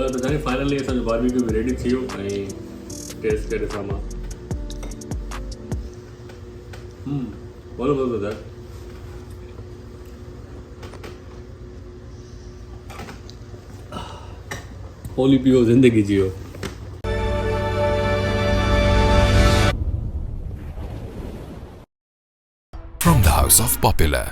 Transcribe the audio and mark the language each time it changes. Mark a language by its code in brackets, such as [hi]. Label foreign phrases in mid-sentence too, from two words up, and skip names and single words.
[sd] साईं फाइनली असांजो बारबेक्यू बि रेडी थी वियो ऐं टेस्ट करे ॾिसां मां बोलो बोलो दादा होली पियो ज़िंदगी जियो [en] From the House of Popular.